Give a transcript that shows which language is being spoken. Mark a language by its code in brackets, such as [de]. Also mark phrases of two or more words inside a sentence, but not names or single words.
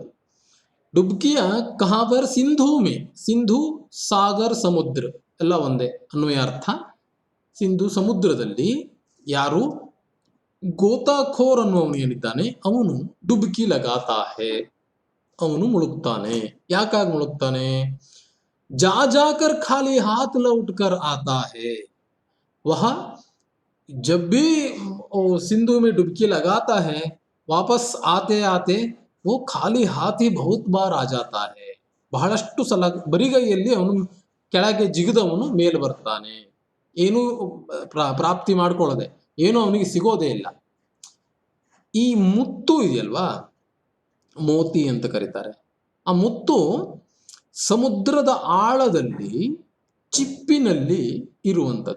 [hi] डुबकियाँ कहाँ पर, सिंधू में. [kn] ಸಿಂಧು ಸಾಗರ್ ಸಮುದ್ರ ಎಲ್ಲ ಒಂದೇ ಅನ್ವಯ ಅರ್ಥ. ಸಿಂಧು ಸಮುದ್ರದಲ್ಲಿ ಯಾರು ಗೋತಾಖೋರ್ ಅನ್ನುವವನು ಏನಿದ್ದಾನೆ ಅವನು [hi] डुबकी लगाता है, [kn] ಅವನು ಮುಳುಗ್ತಾನೆ. ಯಾಕಾಗಿ ಮುಳುಗ್ತಾನೆ? [hi] जा जाकर खाली हाथ लौट कर आता है. वह जब भी सिंधु में डुबकी लगाता है, वापस आते आते वो खाली हाथ ही बहुत बार आ जाता है. [kn] ಬಹಳಷ್ಟು ಸಲ ಬರಿಗೈಯಲ್ಲಿ ಅವನು ಕೆಳಗೆ ಜಿಗಿದವನು ಮೇಲೆ ಬರ್ತಾನೆ, ಏನು ಪ್ರಾಪ್ತಿ ಮಾಡ್ಕೊಳ್ಳದೆ, ಏನು ಅವನಿಗೆ ಸಿಗೋದೇ ಇಲ್ಲ. ಈ ಮುತ್ತು ಇದೆಯಲ್ವಾ, ಮೋತಿ ಅಂತ ಕರೀತಾರೆ. ಆ ಮುತ್ತು ಸಮುದ್ರದ ಆಳದಲ್ಲಿ ಚಿಪ್ಪಿನಲ್ಲಿ ಇರುವಂಥದ್ದು.